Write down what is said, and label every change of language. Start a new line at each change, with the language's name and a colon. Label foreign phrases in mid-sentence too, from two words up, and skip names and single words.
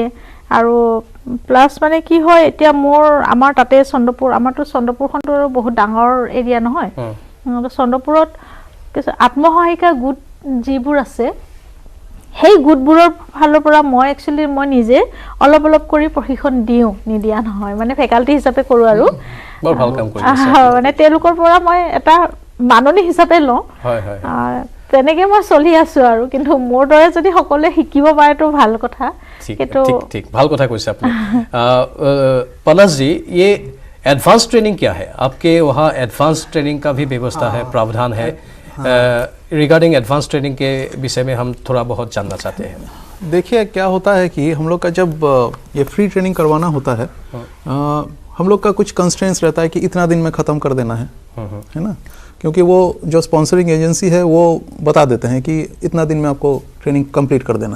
Assamese: আৰু প্লাছ মানে কি হয়, এতিয়া আমাৰ তাতে চন্দ্ৰপুৰ, আমাৰতো চন্দ্ৰপুৰখনতো বহুত ডাঙৰ এৰিয়া নহয়, চন্দ্ৰপুৰত কিছু আত্মসহায়িকা গোট যিবোৰ আছে, সেই গোটবোৰৰ ফালৰ পৰা মই একচুৱেলি মই নিজে অলপ অলপ কৰি প্ৰশিক্ষণ দিওঁ, নিদিয়া নহয়, মানে ফেকাল্টি হিচাপে কৰোঁ আৰু মানে তেওঁলোকৰ পৰা মই এটা মাননি হিচাপে লওঁ, তেনেকৈ মই চলি আছোঁ আৰু। কিন্তু মোৰ দৰে যদি সকলোৱে শিকিব পাৰেতো ভাল কথা। ঠিক ভাল কথা কৈছে আপুনি।
Hindi: পলাশ जी, ये
English: advance training
Hindi: क्या है? आपके वहाँ
English: advance training
Hindi: का भी व्यवस्था है, प्रावधान है?
English: regarding advance training
Hindi: के विषय में हम थोड़ा बहुत जानना चाहते हैं। देखिए, क्या होता है कि हम लोग का जब ये
English: free training
Hindi: करवाना होता है, हम लोग का कुछ कंस्ट्रेंट्स रहता है कि इतना दिन में ख़त्म कर देना है ना, क्योंकि वो जो
English: sponsoring agency
Hindi: है वो बता देते हैं कि इतना दिन में आपको
English: training complete
Hindi: कर देना है।